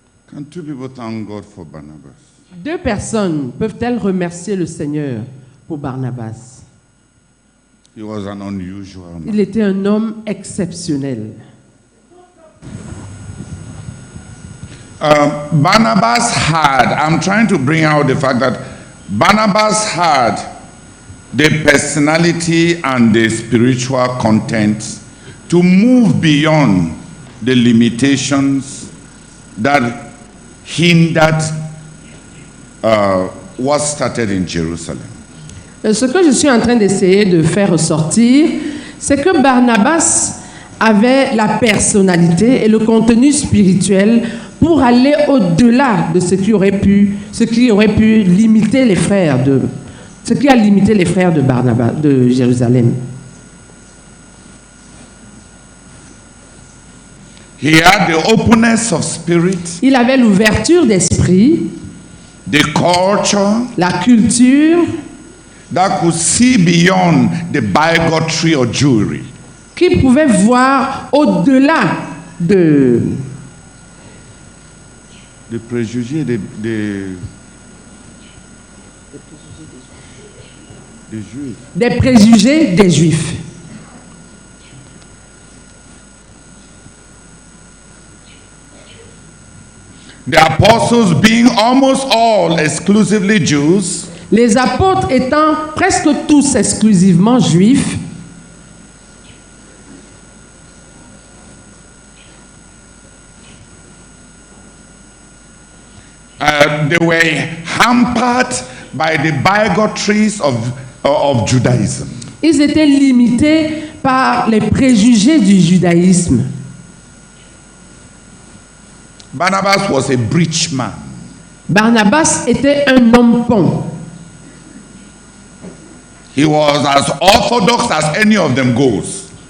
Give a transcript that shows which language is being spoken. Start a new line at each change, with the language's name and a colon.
English: Can two people thank God for Barnabas?
French: Deux personnes peuvent-elles remercier le Seigneur pour Barnabas?
English: He was an unusual man.
French: Il était un homme exceptionnel.
English: Barnabas had, I'm trying to bring out the fact that Barnabas had the personality and the spiritual content to move beyond the limitations that hindered what started in Jerusalem.
French: Ce que je suis en train d'essayer de faire ressortir, c'est que Barnabas avait la personnalité et le contenu spirituel pour aller au-delà de ce qui aurait pu limiter les frères ce qui a limité les frères de Barnabas de Jérusalem.
English: He had the openness of spirit,
French: Il avait l'ouverture d'esprit,
English: the culture
French: la culture,
English: that could see beyond the bigotry or Jewry.
French: qui pouvait voir au-delà de The préjugés des Juifs. des préjugés des Juifs.
English: The apostles being almost all exclusively Jews,
French: Les apôtres étant presque tous exclusivement juifs,
English: they were hampered by the bigotries of Judaism.
French: Ils étaient limités par les préjugés du judaïsme.
English: Barnabas was a breach man.
French: Barnabas était un homme pont.
English: He was as orthodox as any of them goes.